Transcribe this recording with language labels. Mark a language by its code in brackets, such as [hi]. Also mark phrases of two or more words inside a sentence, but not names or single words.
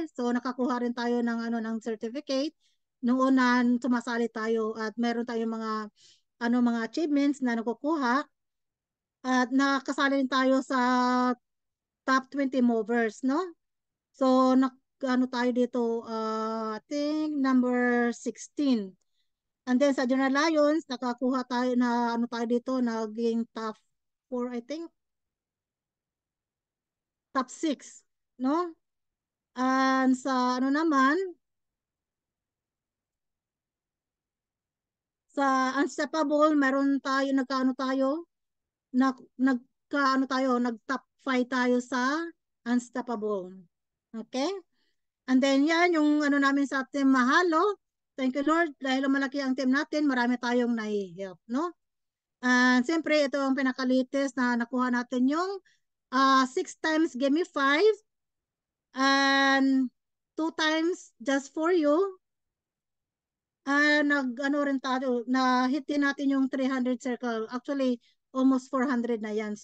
[tl] So nakakuha rin tayo ng ano ng certificate. Noon na sumasali tayo at meron tayong mga achievements na nakukuha at nakasali rin tayo sa [en] top 20 movers, [tl] no? So ano tayo dito, [en] I think number 16. [tl] And then sa General Lions, nakakuha tayo na ano tayo dito, naging top 4, I think. Top 6, no? And sa ano naman, sa Unstoppable, meron tayo, nag-top 5 tayo sa Unstoppable. Okay? And then yan, yung ano namin sa team Mahalo. [en] Thank you Lord, [tl] dahil malaki ang team natin, marami tayong nai-help, no? And siyempre, ito ang pinaka-latest na nakuha natin yung 6 times Give Me 5 and 2 times Just For You. Nag-ano rin tayo, na-hit din natin yung [en] 300 circle. Actually, almost [tl] 400 na yan.